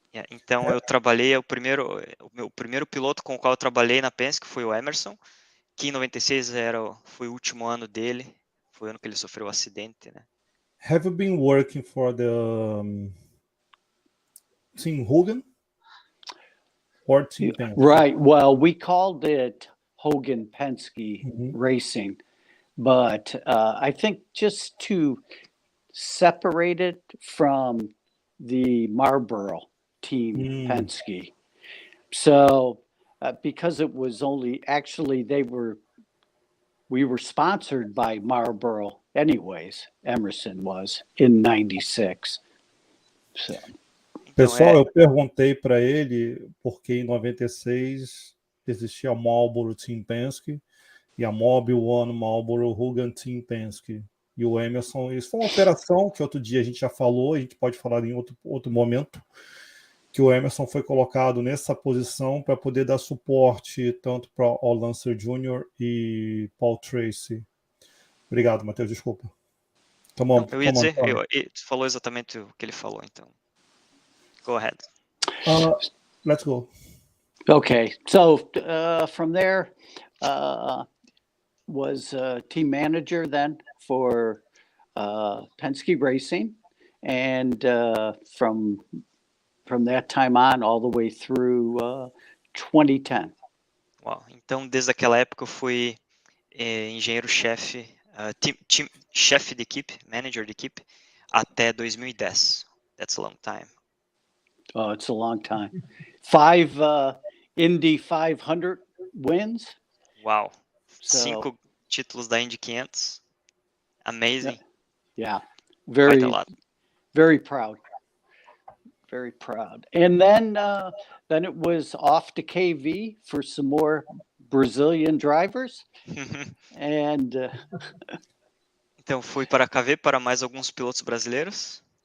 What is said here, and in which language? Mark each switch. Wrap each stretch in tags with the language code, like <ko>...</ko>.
<pt>Então eu trabalhei o meu primeiro piloto com o qual eu trabalhei na Penske foi o Emerson, que em 96 foi o último ano dele, foi o ano que ele sofreu o acidente, né?</pt> <en>Have you been working for the Team Hogan or Team Penske? Right. Well, we called it Hogan Penske Racing, but I think just to separate it from the Marlboro Team Penske. So because it was only actually we were sponsored by Marlboro anyways. Emerson was in 96. So.</en> <pt>Pessoal, eu perguntei para ele porque em 96 existia a Marlboro Team Penske e a Mobile One Marlboro Hogan Team Penske. E o Emerson, isso foi uma operação que outro dia a gente já falou, a gente pode falar em outro momento, que o Emerson foi colocado nessa posição para poder dar suporte tanto para o Lancer Jr. e Paul Tracy. Obrigado, Matheus, desculpa. Eu ia dizer, tu falou exatamente o que ele falou, então.</pt> <en>Go ahead. Let's go. Okay, so from there, was team manager then for Penske Racing, and from that time on, all the way through 2010.</en> <pt>Uau, então desde aquela época eu fui engenheiro-chefe, chefe de equipe, manager de equipe, até 2010.</pt> <en>That's a long time. Oh, it's a long time. 5 Indy 500 wins. Wow. So,</en> <pt>5 títulos da Indy 500.</pt> <en>Amazing. Yeah. Quite a lot. Very proud. Very proud. And then it was off to KV for some more Brazilian drivers. And</en> <pt>então fui para a KV para mais alguns pilotos brasileiros.</pt>